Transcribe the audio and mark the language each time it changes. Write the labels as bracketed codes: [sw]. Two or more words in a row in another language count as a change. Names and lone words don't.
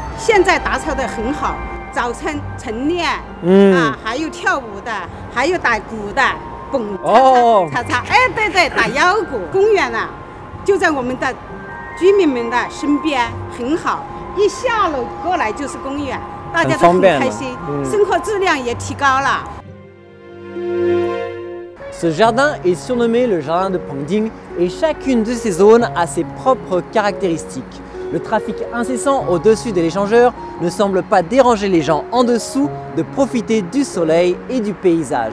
[zh] 现在打扫的很好，早晨晨练，还有跳舞的，还有打鼓的，蹦擦擦，哎，对对，打腰鼓。公园呢，就在我们的居民们的身边，很好。一下楼过来就是公园，大家都很开心，生活质量也提高了。 [fr] Ce jardin est surnommé le jardin de Pangding et chacune de ces zones a ses propres caractéristiques. Le trafic incessant au-dessus de l'échangeur ne semble pas déranger les gens en dessous de profiter du soleil et du paysage.